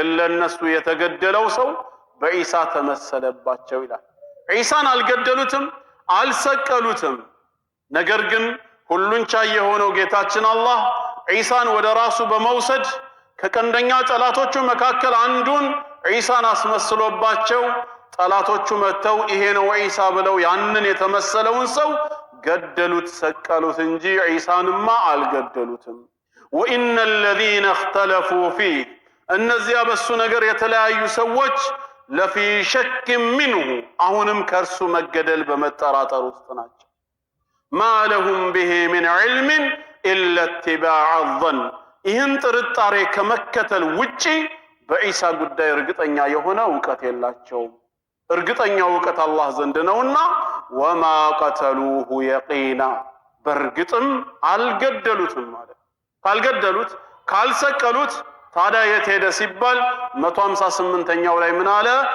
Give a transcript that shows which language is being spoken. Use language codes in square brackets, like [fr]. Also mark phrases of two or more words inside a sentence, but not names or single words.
[am] ለነሱ የተገደለው ሰው በዒሳ ተመሰለባቸው ይላል። ዒሳን አልገደሉትም፣ አልሰቀሉትም። ነገር ግን ሁሉን ቻይ የሆነው ጌታችን አላህ ዒሳን ወደ ራሱ በመውሰድ ከቀንደኛ ጠላቶቹ መካከል አንዱን ዒሳን አስመስሎባቸው ጠላቶቹ መተው ይሄ ነው ዒሳ ብለው ያንን የተመሰለውን ሰው ገደሉት፣ ሰቀሉት እንጂ ዒሳንማ አልገደሉትም። [ar] وإن الذين اختلفوا فيه [am] እነዚያ በሱ ነገር የተለያዩ ሰዎች [ar] لفي شك منه [am] አሁንም ከርሱ መገደል በመጠራጠር ውስጥ ናቸው። [ar] ما لهم به من علم الا اتباع الظن [am] ይህን ጥርጣሬ ከመከተል ውጪ በዒሳ ጉዳይ እርግጠኛ የሆነ ዕውቀት የላቸውም። እርግጠኛው ዕውቀት አላህ ዘንድ ነውና [ar] وما قتلوه يقينا [am] በርግጥም አልገደሉትም ማለት። ካልገደሉት ካልሰቀሉት ታዲያ የት ሄደ ሲባል 158ኛው ላይ ምን አለ?